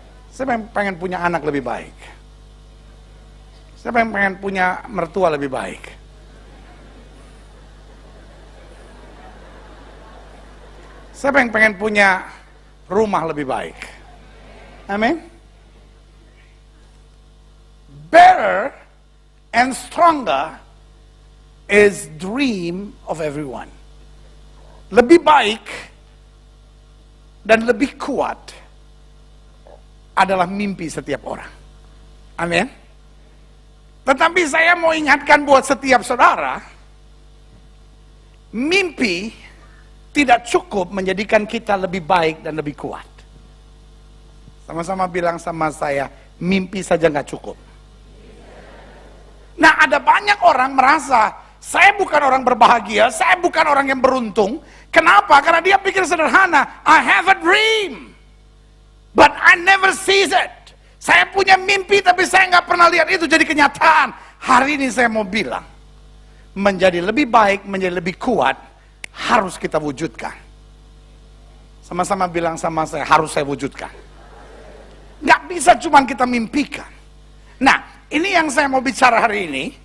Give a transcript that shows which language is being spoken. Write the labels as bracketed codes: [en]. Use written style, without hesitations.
[id] Saya pengen punya anak lebih baik. Saya pengen punya mertua lebih baik. Saya pengen punya rumah lebih baik. Amin. [en] Better and stronger is dream of everyone. [id] Lebih baik dan lebih kuat adalah mimpi setiap orang. Amin. Tetapi saya mau ingatkan buat setiap saudara, mimpi tidak cukup menjadikan kita lebih baik dan lebih kuat. Sama-sama bilang sama saya, mimpi saja nggak cukup. Nah, ada banyak orang merasa, saya bukan orang berbahagia, saya bukan orang yang beruntung. Kenapa? Karena dia pikir sederhana, [en] I have a dream, but I never sees it. [id] Saya punya mimpi, tapi saya nggak pernah lihat itu jadi kenyataan. Hari ini saya mau bilang, menjadi lebih baik, menjadi lebih kuat, harus kita wujudkan. Sama-sama bilang sama saya, harus saya wujudkan. Nggak bisa cuma kita mimpikan. Nah, ini yang saya mau bicara hari ini.